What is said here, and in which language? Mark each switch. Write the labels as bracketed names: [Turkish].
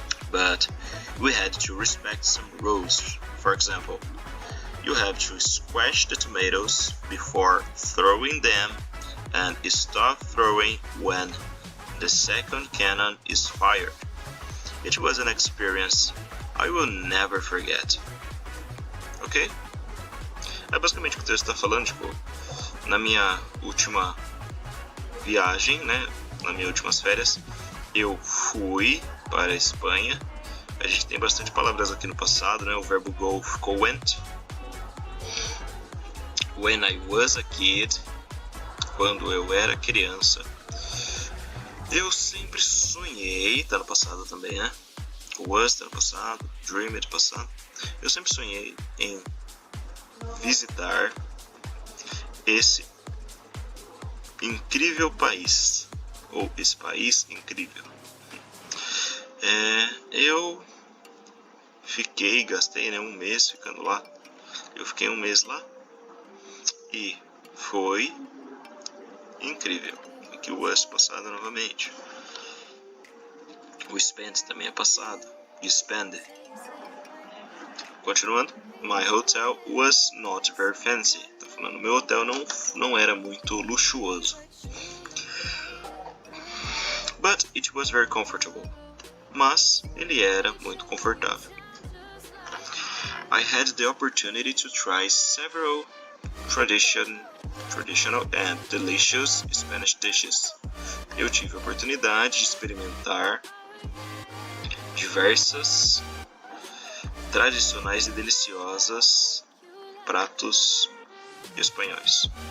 [English] But we had to respect some rules. For example, you have to squash the tomatoes before throwing them and stop throwing when the second cannon is fired. It was an experience I will never forget. Ok? [Portuguese] É basicamente o que o texto está falando, tipo, na minha última viagem, né, nas minhas últimas férias, eu fui para a Espanha. A gente tem bastante palavras aqui no passado, né, o verbo go ficou went. [English] When I was a kid, [Portuguese] quando eu era criança. Eu sempre sonhei, tá no passado também, né? Was tá no passado, dreamed passado. Eu sempre sonhei em visitar esse incrível país, ou esse país incrível. Eu gastei, né, um mês ficando lá. Eu fiquei um mês lá e foi incrível. Aqui o was passado novamente. O spent também é passado. [English] you spend. [Portuguese] Continuando, [English] my hotel was not very fancy. [Portuguese] Tá falando, meu hotel não era muito luxuoso. [English] But it was very comfortable. [Portuguese] Mas ele era muito confortável. [English] I had the opportunity to try several traditional and delicious Spanish dishes. [Portuguese] Eu tive a oportunidade de experimentar diversas tradicionais e deliciosas pratos espanhóis.